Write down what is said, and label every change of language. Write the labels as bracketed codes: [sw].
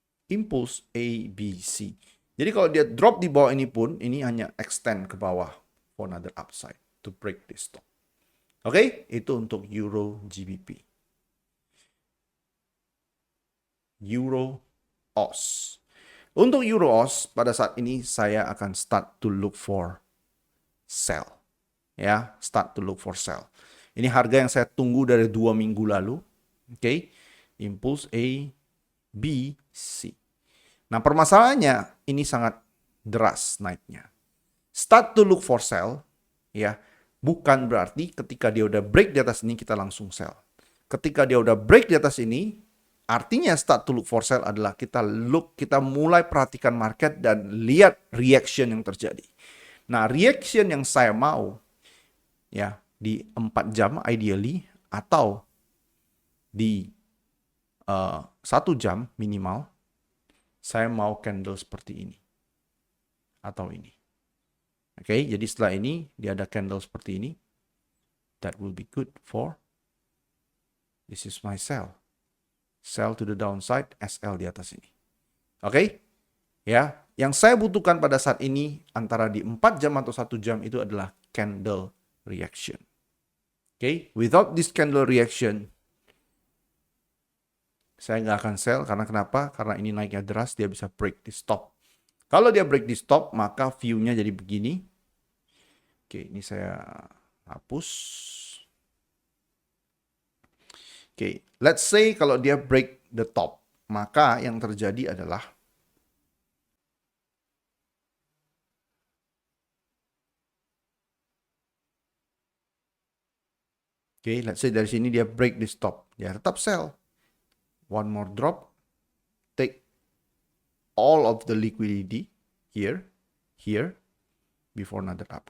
[id] Impulse A, B, C. Jadi kalau dia drop di bawah ini pun, ini hanya extend ke bawah [en] for another upside to break this top. [id] Oke, itu untuk Euro GBP. Euro OS. Untuk Euro OS, pada saat ini saya akan [en] start to look for sell. Ya, start to look for sell. [id] Ini harga yang saya tunggu dari 2 minggu lalu. Oke, Impulse A, B, C. Nah, permasalahannya ini sangat deras naiknya. [en] Start to look for sell, [id] ya, bukan berarti ketika dia udah break di atas ini kita langsung sell. Ketika dia udah break di atas ini, artinya [en] start to look for sell [id] adalah kita mulai perhatikan market dan lihat reaction yang terjadi. Nah, reaction yang saya mau ya di 4 jam ideally atau di 1 jam minimal, saya mau candle seperti ini atau ini. Oke, jadi setelah ini dia ada candle seperti ini. [en] That will be good for, this is my sell. Sell to the downside, SL [id] di atas ini. [en] Oke? [id] Ya, yang saya butuhkan pada saat ini antara di 4 jam atau 1 jam itu adalah candle reaction. Oke? [en] Without this candle reaction, [id] saya nggak akan sell. Karena kenapa? Karena ini naiknya deras, dia bisa break di stop. Kalau dia break di stop, maka view-nya jadi begini. Oke, ini saya hapus. Oke, [en] let's say [id] kalau dia [en] break the top, [id] maka yang terjadi adalah let's say dari sini dia [en] break the stop, [id] dia tetap sell. [en] One more drop, take all of the liquidity here, before another up.